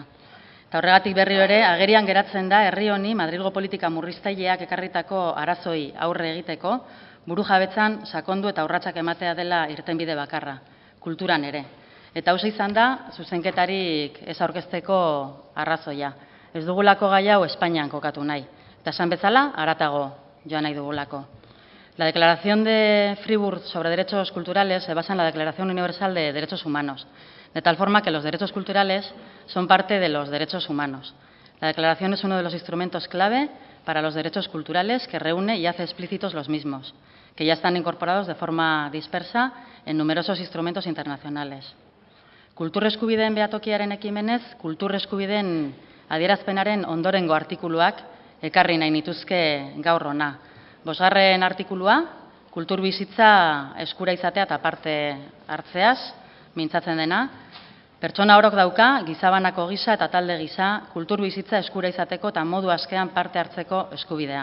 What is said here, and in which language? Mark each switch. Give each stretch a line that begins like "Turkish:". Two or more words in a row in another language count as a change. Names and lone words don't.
Basque: Eta horregatik berriro ere, agerian geratzen da herri honi Madrilgo politika murriztaileak ekarritako arazoi aurre egiteko, burujabetzan sakondu eta urratsak ematea dela irtenbide bakarra, kulturan ere. Eta hauxe izan da, zuzenketarik ez aurkezteko arrazoia. Ez dugulako gai hau Espainian kokatu nahi. Eta esan bezala, haratago joan nahi dugulako.
Spanish: La Declaración de Fribourg sobre Derechos Culturales se basa en la Declaración Universal de Derechos Humanos, de tal forma que los derechos culturales son parte de los derechos humanos. La declaración es uno de los instrumentos clave para los derechos culturales que reúne y hace explícitos los mismos, que ya están incorporados de forma dispersa en numerosos instrumentos internacionales.
Basque: Kultur eskubideen behatokiaren ekimenez, kultur eskubideen adierazpenaren ondorengo artikuluak ekarri nahi nituzke gaur hona. 5. artikulua, kultur bizitza eskura izatea eta parte hartzeaz, mintzatzen dena, pertsona orok dauka, gizabanako gisa eta talde gisa, kultur bizitza eskura izateko eta modu askean parte hartzeko eskubidea.